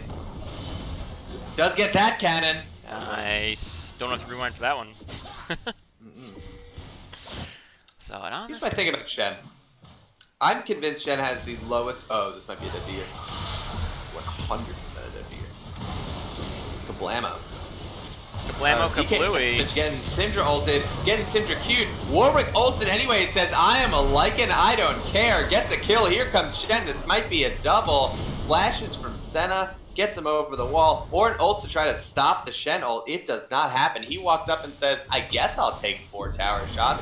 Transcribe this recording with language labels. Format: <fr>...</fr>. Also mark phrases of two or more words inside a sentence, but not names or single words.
<en>Does get that cannon. Nice. Don't have to rewind for that one. So, it Here's honestly. my thing about Shen. I'm convinced Shen has the lowest. Oh, this might be a dead deer. 100% a dead deer. Kablamo. Kablamo Kablooey. Getting Syndra ulted, getting Syndra queued. Warwick ults it anyway, says, I am a Lycan, I don't care. Gets a kill, here comes Shen, this might be a double. Flashes from Senna, gets him over the wall. Ornn ults to try to stop the Shen ult. It does not happen. He walks up and says, I guess I'll take 4 tower shots.</en>